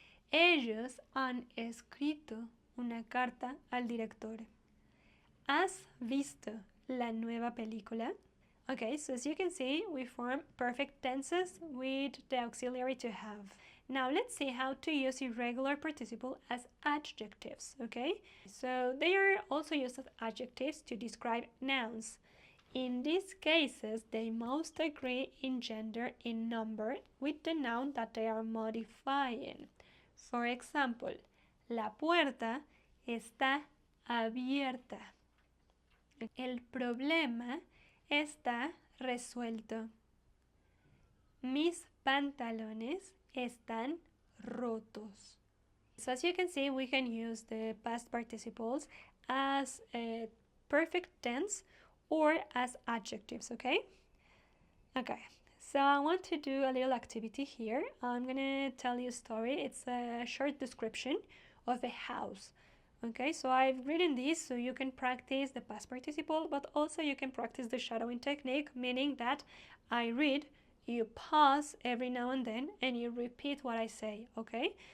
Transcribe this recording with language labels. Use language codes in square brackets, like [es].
[es] Ellos han escrito una carta al director. ¿Has visto la nueva película? [en] Okay, so as you can see, we form perfect tenses with the auxiliary to have. Now let's see how to use irregular participle as adjectives, okay? So they are also used as adjectives to describe nouns. In these cases, they must agree in gender in number with the noun that they are modifying. For example, [es] la puerta está abierta. El problema está resuelto. Mis pantalones están rotos. [en] So as you can see, we can use the past participles as a perfect tense or as adjectives, okay? Okay, so I want to do a little activity here. I'm gonna tell you a story. It's a short description of a house. Okay, so I've written this so you can practice the past participle, but also you can practice the shadowing technique, meaning that I read, you pause every now and then, and you repeat what I say, okay?